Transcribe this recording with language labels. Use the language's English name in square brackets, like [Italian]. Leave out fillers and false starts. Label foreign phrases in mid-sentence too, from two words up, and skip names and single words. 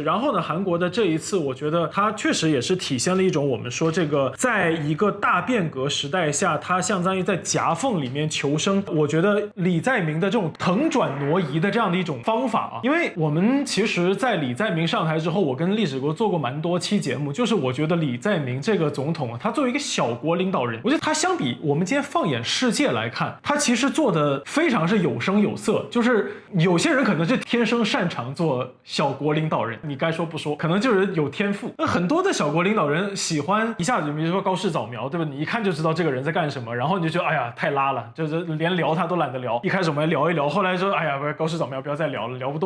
[Chinese] 然後呢，韓國的這一次，我覺得它確實也是體現了一種我們說這個在一個大變革時代下，它相當於在夾縫裡面求生。我覺得李在明的這種騰轉挪移的這樣的一種方法啊，因為我們其實在李在明上台之後，我跟歷史哥做過蠻多期節目，就是我覺得李在明這個總統啊，他作為一個小國領導人，我覺得他相比我們今天放眼世界來看，他其實做的非常是有聲有色。就是有些人可能是天生擅長做小國領導人，你該說不說，可能就是有天賦。那很多的小國領導人喜歡一下子，比如說高市早苗，對吧？你一看就知道這個人在幹什麼，然後你就覺得哎呀太拉了，就是連聊他都懶得聊。一開始我們聊一聊，後來說哎呀高市早苗不要再聊了，聊不动了。